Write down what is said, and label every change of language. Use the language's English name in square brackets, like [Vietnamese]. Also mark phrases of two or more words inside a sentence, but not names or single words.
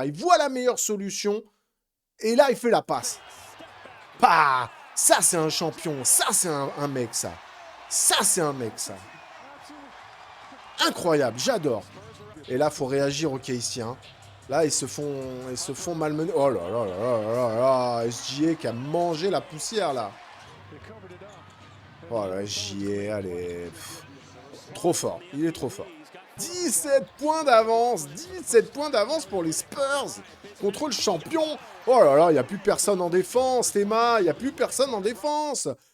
[French] Il voit la meilleure solution. Et là, il fait la passe. Pah! Ça, c'est un champion. Ça, c'est un mec, ça. Ça, c'est un mec, ça. Incroyable. J'adore. Et là, il faut réagir au ici, hein. Là, ils se font malmener. Oh là là là là là là. SGA qui a mangé la poussière, là. Oh là, SGA, allez. Trop fort. Il est trop fort. 17 points d'avance. 17 points d'avance pour les Spurs. Contre le champion. Oh là là, il n'y a plus personne en défense, Théma. Il n'y a plus personne en défense.